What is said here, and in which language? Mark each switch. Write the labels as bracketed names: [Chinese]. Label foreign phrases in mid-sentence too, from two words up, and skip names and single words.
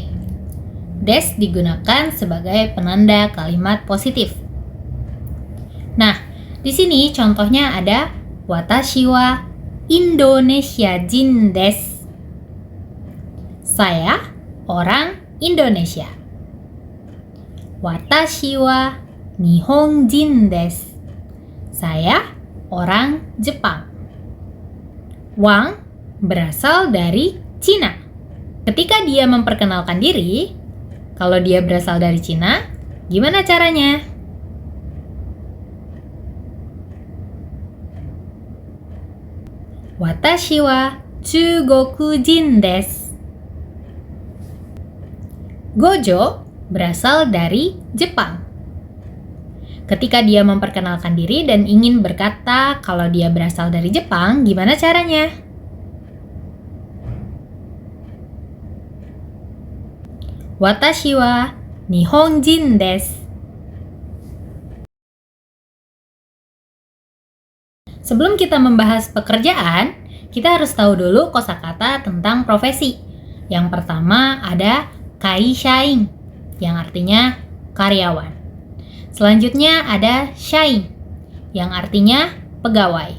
[Indonesian] Des digunakan sebagai penanda kalimat positif. Nah, di sini contohnya ada [Japanese] 私はインドネシア人です. [Indonesian] Saya orang Indonesia. [Japanese] 私は日本人です. [Indonesian] Saya orang Jepang. Wang berasal dari Cina. Ketika dia memperkenalkan diri, kalau dia berasal dari Cina, gimana caranya? [Japanese] 私は中国人です. [Indonesian] Gojo berasal dari Jepang. Ketika dia memperkenalkan diri dan ingin berkata kalau dia berasal dari Jepang, gimana caranya? [Japanese] 私は日本人です. [Indonesian] Sebelum kita membahas pekerjaan, kita harus tahu dulu kosakata tentang profesi. Yang pertama ada kaishain, yang artinya karyawan. Selanjutnya ada shain, yang artinya pegawai.